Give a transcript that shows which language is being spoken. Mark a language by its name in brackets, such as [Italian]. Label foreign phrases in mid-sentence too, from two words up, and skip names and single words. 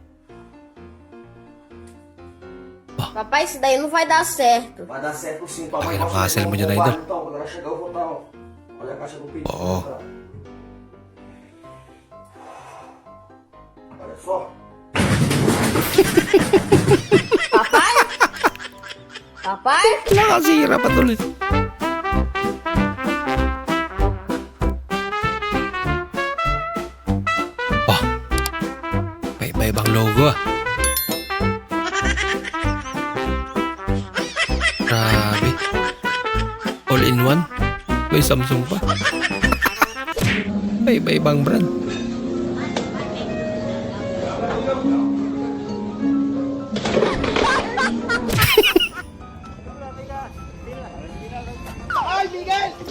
[Portuguese] Papai, isso daí não vai dar certo. Vai dar certo sim, [Filipino] Okay, nakasel mo dyan, idol. [Portuguese] Então, quando ela chegar, eu vou dar, ó. Olha a caixa do pedido. [Filipino] Oo. [Portuguese] Olha só. Papai? Papai? [Filipino] Nakasira pa tuloy. Oh. May iba-ibang logo ah. Grabe. [English] All in one. [Filipino] May Samsung pa. May iba-ibang brand. Ay, Miguel!